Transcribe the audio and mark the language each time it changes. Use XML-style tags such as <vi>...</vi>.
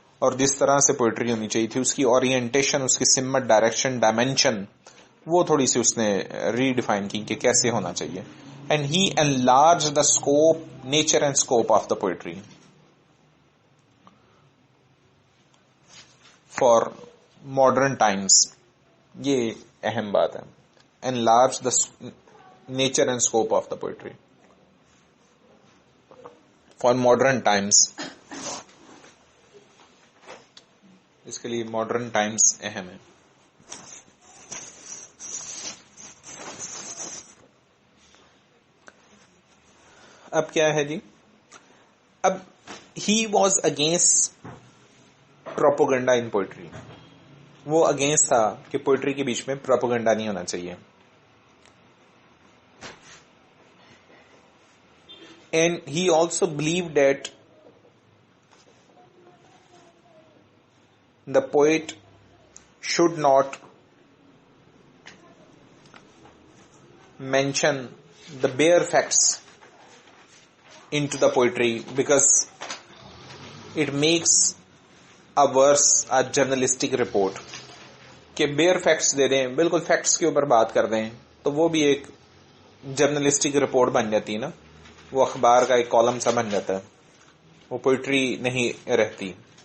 <hi>और जिस तरह से पोइट्री होनी चाहिए थी, उसकी ओरिएंटेशन, उसकी सिमत, डायरेक्शन, डायमेंशन, वो थोड़ी सी उसने रीडिफाइन की कि कैसे होना चाहिए.</hi> <en>And he enlarge the scope, nature and scope of the poetry for modern times. ये अहम बात है. enlarge the nature and scope of the poetry.</en> <hi>For modern times, इसके लिए modern times अहम है. अब क्या है जी, अब</hi> <en>he was against propaganda in poetry.</en> <hi>वो अगेंस्ट था कि पोइट्री के बीच में प्रोपेगेंडा नहीं होना चाहिए.</hi> <en>And he also believed that the poet should not mention the bare facts into the poetry because it makes a verse a journalistic report.</en> <hi>कि bear facts दे दें, बिल्कुल फैक्ट्स के ऊपर बात कर दें, तो वो भी एक जर्नलिस्टिक रिपोर्ट बन जाती है ना, वो अखबार का एक कॉलम सा बन जाता है, वो पोइट्री नहीं रहती.</hi>